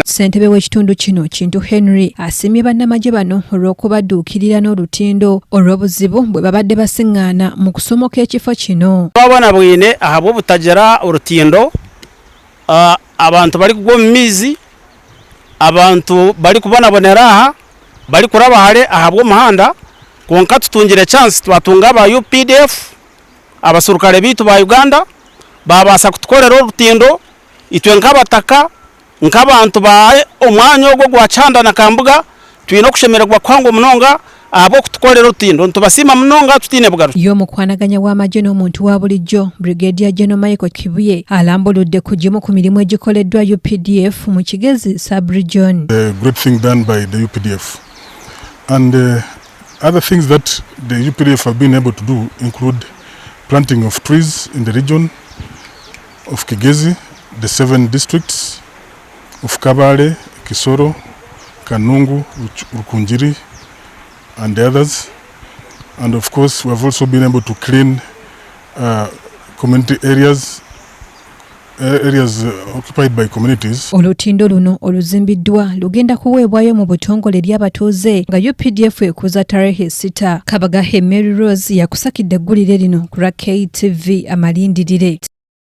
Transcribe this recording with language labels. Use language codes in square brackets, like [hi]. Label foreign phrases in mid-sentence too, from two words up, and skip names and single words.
[lg] Ssentebe w'ekitundu kino Kintu Henry asiimye bannamagye bano olw'okubadduukirira n'olutindo olw'obuzibu bwe babadde basiŋŋaana mu kusomoka ekifo kino. [nyn] Abaana bwine ahabwo butajara olutindo, abantu bali kugwa mu mizi, abantu bali kubonabonera aha, bali kuraba hale ahabwo muhanda, konka tutungire chance twatunga aba UPDF abasurukale bitu ba Uganda babasa kutukolera olutindo itwe nk'abataka nk'abantu ba omwanya ogwo gwa Kihanda na Kambuga twina okushemererwa kwangu munonga abo kutukolera olutindo ntubasiima munonga tutine bugaru. [lg] Y'omukwanaganya w'amagye n'omuntu wa bulijjo Brigadier General Michael Kibuye alambuludde ku gimu ku mirimu egikoleddwa UPDF mu Kigezi sub-region. [en] The great thing done by the UPDF and other things that the UPDF have been able to do include planting of trees in the region of Kigezi, the 7 districts of Kabale, Kisoro, Kanungu, Rukunjiri, and the others. And of course, we have also been able to clean community areas occupied by communities. [lg] Olutindo luno oluzimbiddwa lugenda kuweebwayo mu butongole ly'abatuuze nga UPDF ekuza tarehe 6. Kabaga Mary Rose yakusakidde eggulire lino ku KTV amalindirire.